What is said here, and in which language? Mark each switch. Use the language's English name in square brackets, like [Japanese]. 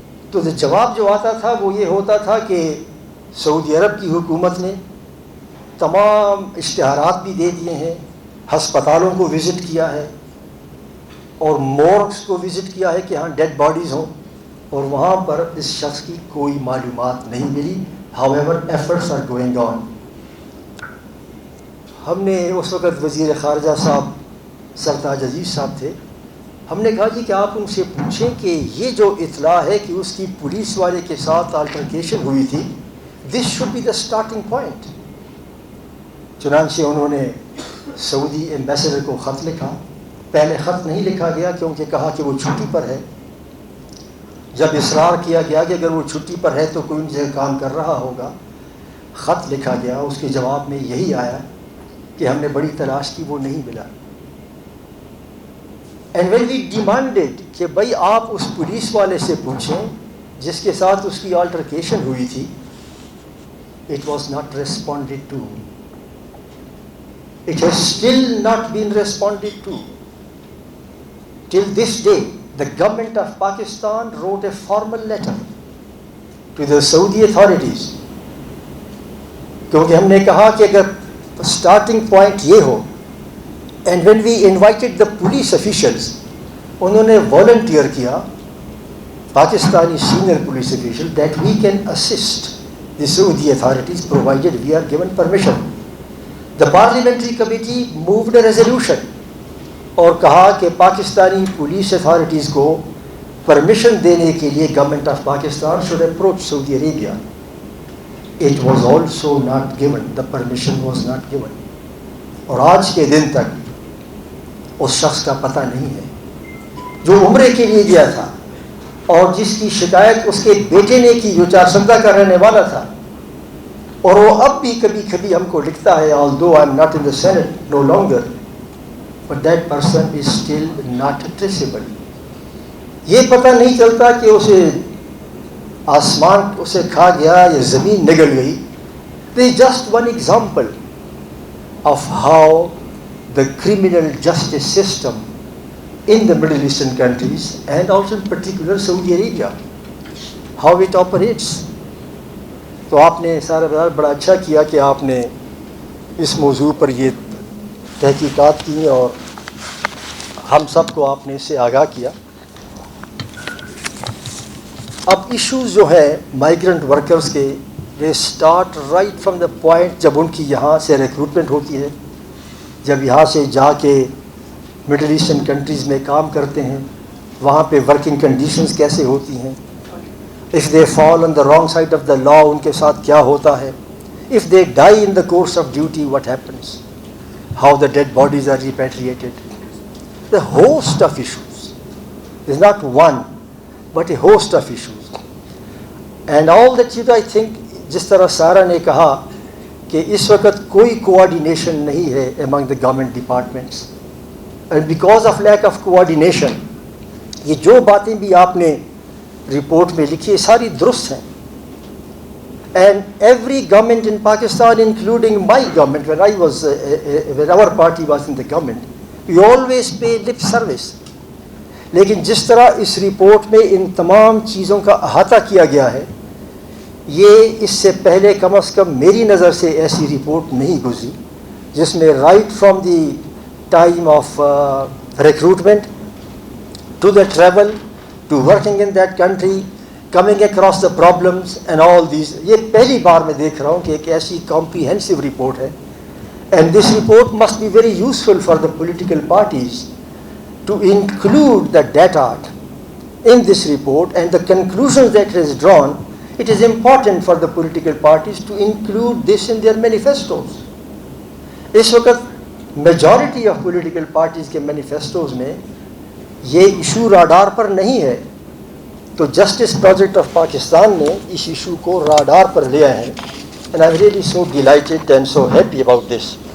[Urdu] تو جواب جو آتا تھا وہ یہ ہوتا تھا کہ سعودی عرب کی حکومت نے تمام اشتہارات بھی دے دیے ہیں، ہسپتالوں کو وزٹ کیا ہے اور مورگس کو وزٹ کیا ہے کہ ہاں ڈیڈ باڈیز ہوں، اور وہاں پر اس شخص کی کوئی معلومات نہیں ملی. [English] however efforts are going on. [Urdu] ہم نے اس وقت وزیر خارجہ صاحب سرتاج عزیز صاحب تھے، ہم نے کہا جی کہ آپ ان سے پوچھیں کہ یہ جو اطلاع ہے کہ اس کی پولیس والے کے ساتھ آلٹرکیشن ہوئی تھی، [English] This should be the starting point. [Urdu] چنانچہ انہوں نے سعودی ایمبیسڈر کو خط لکھا. پہلے خط نہیں لکھا گیا کیونکہ کہا کہ وہ چھٹی پر ہے. جب اصرار کیا گیا کہ اگر وہ چھٹی پر ہے تو کوئی ان جگہ کام کر رہا ہوگا، خط لکھا گیا. اس کے جواب میں یہی آیا کہ ہم نے بڑی تلاش کی، وہ نہیں ملا. [English] and when we demanded [Urdu] کہ بھائی آپ اس پولیس والے سے پوچھیں جس کے ساتھ اس کی آلٹرکیشن ہوئی تھی، [English] It was not responded to. It has still not been responded to. Till this day, the government of Pakistan wrote a formal letter to the Saudi authorities. [Urdu] کیونکہ ہم نے کہا کہ اگر starting point یہ ہو, [English] and when we invited the police officials, [Urdu] انہوں نے volunteer کیا, [English] Pakistani senior police official, that we can assist the Saudi authorities provided we are given permission. The parliamentary committee moved a resolution [Urdu] اور کہا کہ Pakistani police authorities کو permission دینے کے لیے government of Pakistan [English] should approach Saudi Arabia. It was also not given. The permission was not given. [Urdu] اور آج کے دن تک اس شخص کا پتہ نہیں ہے جو عمرے کے لیے گیا تھا اور جس کی شکایت اس کے بیٹے نے کی جو چارسندہ کا رہنے والا تھا، اور وہ اب بھی کبھی کبھی ہم کو لکھتا ہے [English] although I am not in the Senate no longer, but that person is still not traceable. [Urdu] یہ پتہ نہیں چلتا کہ اسے آسمان اسے کھا گیا یا زمین نگل گئی. [English] This is just one example of how the criminal justice system in the Middle Eastern countries and also in particular Saudi Arabia, how it operates. [Urdu] تو آپ نے سارا بڑا اچھا کیا کہ آپ نے اس موضوع پر یہ تحقیقات کی اور ہم سب کو آپ نے اس سے آگاہ کیا. اب ایشوز جو ہے مائیگرنٹ ورکرز کے، [English] they start right from the point [Urdu] جب ان کی یہاں سے ریکروٹمنٹ ہوتی ہے، جب یہاں سے جا کے مڈل ایسٹرن کنٹریز میں کام کرتے ہیں، وہاں پہ ورکنگ کنڈیشنز کیسے ہوتی ہیں، [English] if they fall on the wrong side of the law [Urdu] ان کے ساتھ کیا ہوتا ہے، [English] if they die in the course of duty what happens, how the dead bodies are repatriated, the host of issues. There's not one but a host of issues. And all that I think [Urdu] جس طرح سارا نے کہا کہ اس وقت کوئی coordination نہیں ہے [English] among the government departments, and because of lack of coordination [Urdu] یہ جو باتیں بھی آپ نے رپورٹ میں لکھی ساری درست ہیں. [English] And every government in Pakistan, including my government, when our party was in the government, we always pay lip service. [Urdu] لیکن جس طرح اس رپورٹ میں ان تمام چیزوں کا احاطہ کیا گیا ہے، یہ اس سے پہلے کم از کم میری نظر سے ایسی رپورٹ نہیں گزری جس میں [English] Right from the time of recruitment to the travel to working in that country, coming across the problems and all these. [Urdu] یہ پہلی بار میں دیکھ رہا ہوں کہ ایک ایسی [English] comprehensive report [Urdu] ہے. [English] And this report must be very useful for the political parties to include the data in this report and the conclusions that it has drawn. It is important for the political parties to include this in their manifestos. [Urdu] اس وقت majority of political parties کے مینیفیسٹوز میں یہ issue radar پر نہیں ہے. تو justice project of Pakistan نے اس issue کو radar پر لیا ہے. [English] And I am really so delighted and so happy about this.